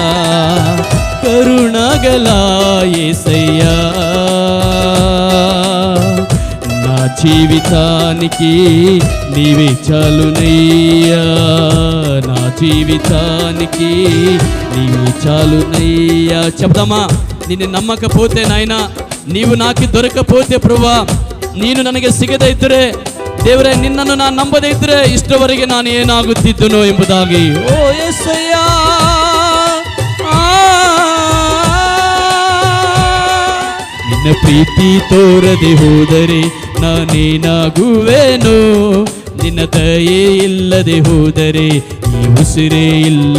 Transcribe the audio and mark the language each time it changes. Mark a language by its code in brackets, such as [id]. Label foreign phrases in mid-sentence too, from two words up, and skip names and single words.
[te] కరుణగల యేసయ్యా, నా జీవితానికి నీవే చాలునయ్యా, నా జీవితానికి నీవే చాలునయ్యా. చెప్దామా? నిన్ను నమ్మకపోతే నాయనా, నీవు నాకు దొరకపోతే ప్రభా, [kn] ನೀನು ನನಗೆ ಸಿಗದೈತರೆ ದೇವರೇ, ನಿನ್ನನ್ನು ನಾನು ನಂಬದೈತರೆ ಇಷ್ಟವರೆಗೆ ನಾನು ಏನಾಗುತ್ತಿದ್ದನೋ ಎಂಬುದಾಗಿ. ಓ ಯೇಸಯ್ಯ, ನಿನ್ನ ಪ್ರೀತಿ ತೋರದೆ ಹೋದರೆ ನಾನೇನಾಗುವೆನೋ, ನಿನ್ನ ದಯೆ ಇಲ್ಲದೆ ಹೋದರೆ ಈ ಉಸಿರೇ ಇಲ್ಲ.